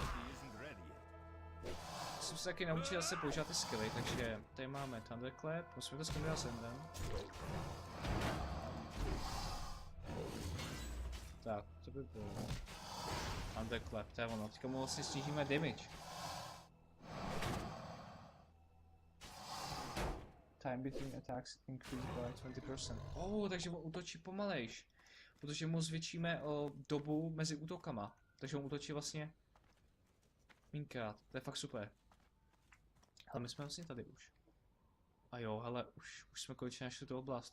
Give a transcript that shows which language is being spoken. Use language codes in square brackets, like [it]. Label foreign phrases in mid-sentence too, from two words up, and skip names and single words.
[cs] Jsem se taky naučil se používat ty skilly, takže tady máme Thunderclap, musíme to zkombinovat s Endem. Tak, to by bylo. Thunderclap, to je ono, teďka mu vlastně snížíme damage. [en] Time between attacks increased by 20%. [cs] Takže on útočí pomalejš. Protože mu zvětšíme dobu mezi útokama. Takže on útočí vlastně mínkrát. To je fakt super. Ale my jsme vlastně tady už. A jo, hele, už jsme konečně našli tu oblast.